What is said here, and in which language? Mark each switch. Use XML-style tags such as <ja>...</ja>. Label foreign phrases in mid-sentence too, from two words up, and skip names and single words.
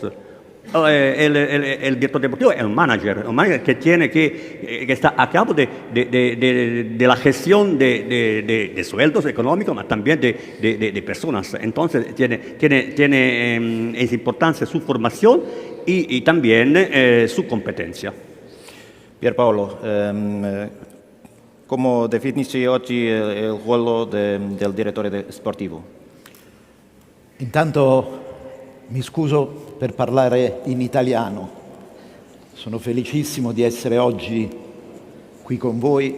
<es>El director deportivo es un manager que está a cabo de la gestión de sueldos económicos, pero también de personas. Entonces es importante su formación y también su competencia.</es> <it>Pierpaolo, come definisci oggi il ruolo del direttore sportivo? Intanto mi scuso per parlare in italiano. Sono felicissimo di essere oggi qui con voi.</it>